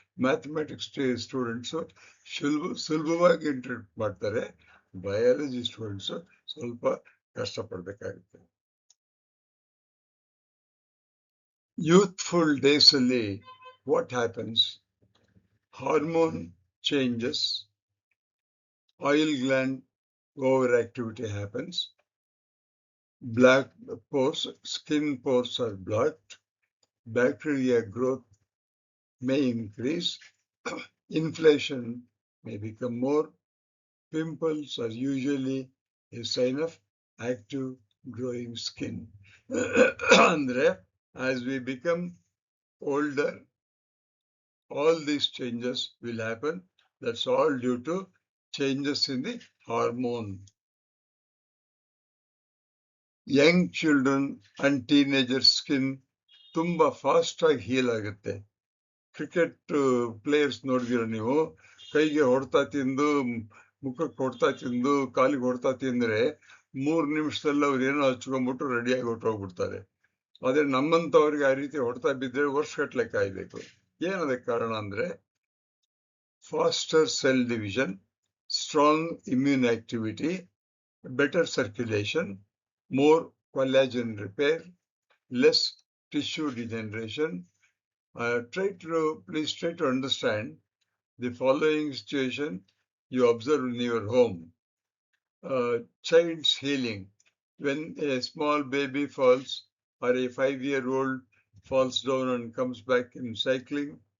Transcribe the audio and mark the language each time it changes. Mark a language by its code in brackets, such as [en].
[kn] Mathematics students ಸುಲಭವಾಗಿ interpret ಮಾಡ್ತಾರೆ, biology students ಸ್ವಲ್ಪ ಕಷ್ಟಪಡ್ಬೇಕಾಗುತ್ತೆ. [en] Youthful days ಅಲ್ಲಿ what happens, hormone changes, oil gland over activity happens, black pores, skin pores are blocked, bacteria growth may increase, inflammation may become more, pimples are usually a sign of active growing skin. Andre, as we become older, all these changes will happen. That's all due to changes in the hormone. Young children and teenager skin ತುಂಬಾ fast ಆಗಿ heal ಆಗುತ್ತೆ. [kn] Cricket players ನೋಡಿದಿರ ನೀವು, ಕೈಗೆ ಹೊಡ್ತಾ ತಿಂದು, ಮುಖಕ್ಕೆ ಹೊಡ್ತಾ ತಿಂದು, ಕಾಲಿಗೆ ಹೊಡ್ತಾ ತಿಂದ್ರೆ 3 ನಿಮಿಷದಲ್ಲಿ ಅವ್ರು ಏನೋ ಹಚ್ಕೊಂಡ್ಬಿಟ್ಟು ರೆಡಿಯಾಗಿ ಹೊಟ್ಟೋಗ್ಬಿಡ್ತಾರೆ. ಆದ್ರೆ ನಮ್ಮಂತವ್ರಿಗೆ ಆ ರೀತಿ ಹೊಡ್ತಾ ಬಿದ್ದರೆ ವರ್ಷಗಟ್ಲೆ ಕಾಯ್ಬೇಕು. ಏನದಕ್ಕೆ ಕಾರಣ ಅಂದ್ರೆ [en] Faster cell division, strong immune activity, better circulation, more collagen repair, less tissue degeneration. Please try to understand the following situation you observe in your home. Child's healing. When a small baby falls or a 5-year-old falls down and comes back in cycling.